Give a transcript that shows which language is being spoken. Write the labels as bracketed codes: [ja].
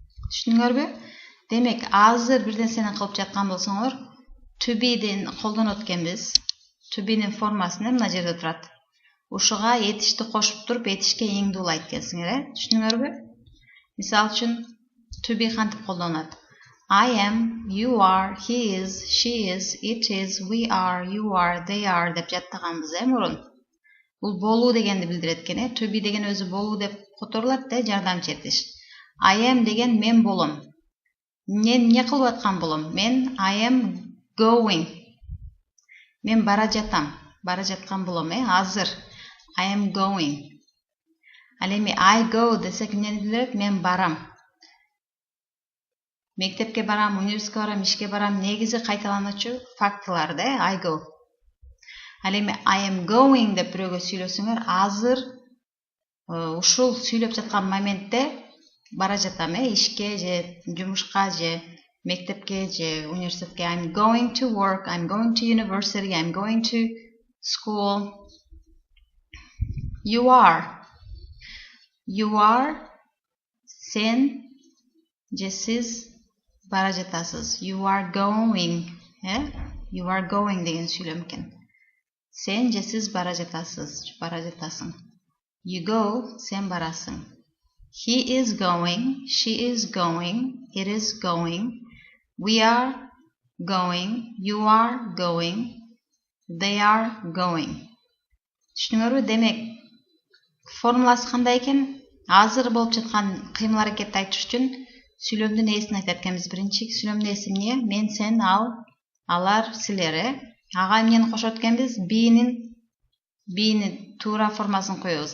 [ky] Түшүндүңөрбү? Демек, азыр бир нерсени кылып жаткан болсоңор, to be'ден колдонот экенбиз. To be'нин формасы мына жерде турат. Ушуга этишти кошуп туруп, этишке иңди улайт экенсиңер, Түшүндүңөрбү? Мисал үчүн To be кантип колдонулат? [en] I am, you are, he is, she is, it is, we are, you are, they are [ky] деп жаттаганбыз мурун. Бул болуу дегенди билдирет экен. To be деген өзү болуу деп которулат жардамчы этиш. I am деген мен болом. Мен эмне кылып аткан болом? [en] Мен I am going. [ky] Мен бара жатам. Бара жаткан болом, азыр. [en] I am going. [ky] Ал эми [en] I go [ky] десек эмнени билдирет? Мен барам. Мектепке барам, университетке барам, ишке барам, негизи кайталануучу фактылар [en] I go. [ky] Ал эми [en] I am going [ky] деп бирөөгө сүйлөсөңөр, азыр ушул сүйлөп жаткан моментте бара жатам, ишке же жумушка же мектепке же университетке. [en] I'm going to work, I'm going to university, I'm going to school. You are. You are. [ky] Sen же сиз бара жатасыз. [en] You are going. You are going [ky] деген сүйлөм экен. Сен же сиз бара жатасыз. Бара жатасың. [en] You go, [ky] сен барасың. [en] He is going, she is going, it is going, we are going, you are going, they are going. [ky] Түшүнүңөрбү? Демек, формуласы кандай экен? Азыр болуп жаткан кыймыл аракетти айтыш үчүн сүйлөмдүн ээсин айтат экенбиз. Биринчи сүйлөмдүн ээси эмне? Мен, сен, ал, алар, силер. Ага эмнени кошот экенбиз? Be'ни туура формасын коебуз.